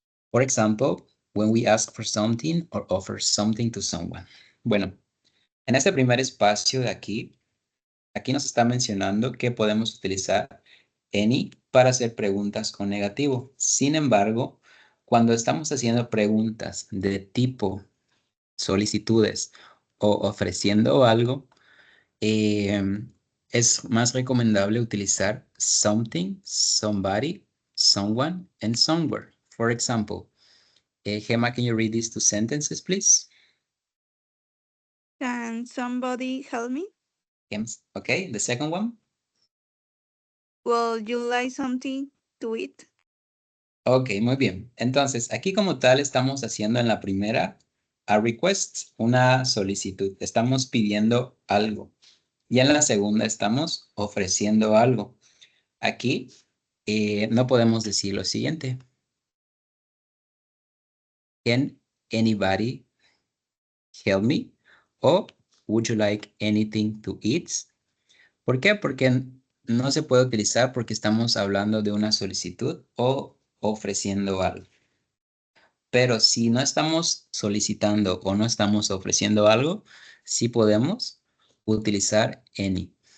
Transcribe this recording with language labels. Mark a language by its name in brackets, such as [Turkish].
[English] For example, when we ask for something or offer something to someone. [Spanish] Bueno, en este primer espacio de aquí nos está mencionando que podemos utilizar any para hacer preguntas con negativo. Sin embargo, cuando estamos haciendo preguntas de tipo solicitudes o ofreciendo algo, es más recomendable utilizar something, somebody, someone, and somewhere. [English] For example, Gemma, can you read these two sentences, please? Can somebody help me? Okay, the second one. Will you like something to eat? [Spanish] Ok, muy bien. Entonces, aquí como tal estamos haciendo en la primera [English] a request, [Spanish] una solicitud. Estamos pidiendo algo. Y en la segunda estamos ofreciendo algo. Aquí no podemos decir lo siguiente. [English] Can anybody help me? O would you like anything to eat? [Spanish] ¿Por qué? Porque no se puede utilizar porque estamos hablando de una solicitud o ofreciendo algo. Pero si no estamos solicitando o no estamos ofreciendo algo, sí podemos utilizar any.